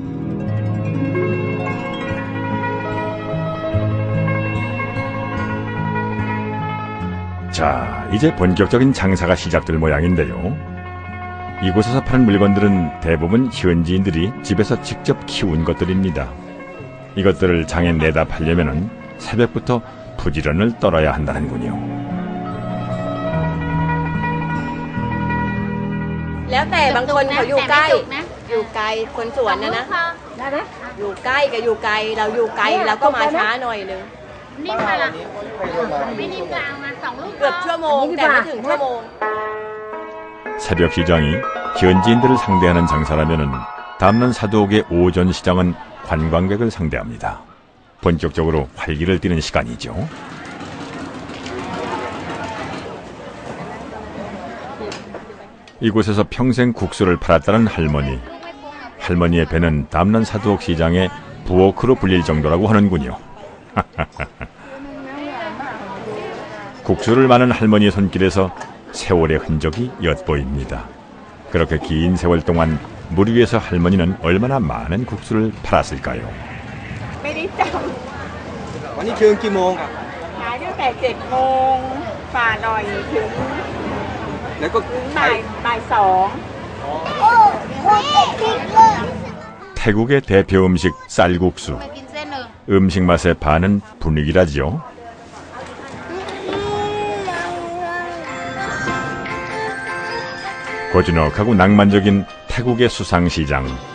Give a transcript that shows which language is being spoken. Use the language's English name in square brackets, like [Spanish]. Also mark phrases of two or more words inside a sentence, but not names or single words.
[Korean] 자, 이제 본격적인 장사가 시작될 모양인데요. 이곳에서 파는 물건들은 대부분 현지인들이 집에서 직접 키운 것들입니다. 이것들을 장에 내다 팔려면 새벽부터 부지런을 떨어야 한다는군요. [Thai] แล้วแต่บางคนเขาอยู่ใกล้อยู่ไกลคนสวนนะอยู่ใกล้กับอยู่ไกลเราอยู่ไกลเราก็มาช้าหน่อยนึงนิ่มไปละไม่นิ่มกลางมา2ลูกเกือบชั่วโมงแต่ไม่ถึงชั่วโมง [Korean] 새벽 시장이 현지인들을 상대하는 장사라면은 담넌 사두옥의 오전 시장은 관광객을 상대합니다. 본격적으로 활기를 띠는 시간이죠. 이곳에서 평생 국수를 팔았다는 할머니. 할머니의 배는 담넌 사두옥 시장의 부엌으로 불릴 정도라고 하는군요. 국수를 마는 할머니의 손길에서 세월의 흔적이 엿보입니다. 그렇게 긴 세월 동안 물 위에서 할머니는 얼마나 많은 국수를 팔았을까요? [Thai] ไม่ได้จำ วันนี้ถึงกี่โมง ขายตั้งแต่7 โมงฝ่าหน่อยถึง แล้วก็ บ่าย 2 [Korean] 태국의 대표 음식 쌀국수. 음식 맛의 반은 분위기라지요. 고즈넉하고 낭만적인 태국의 수상시장.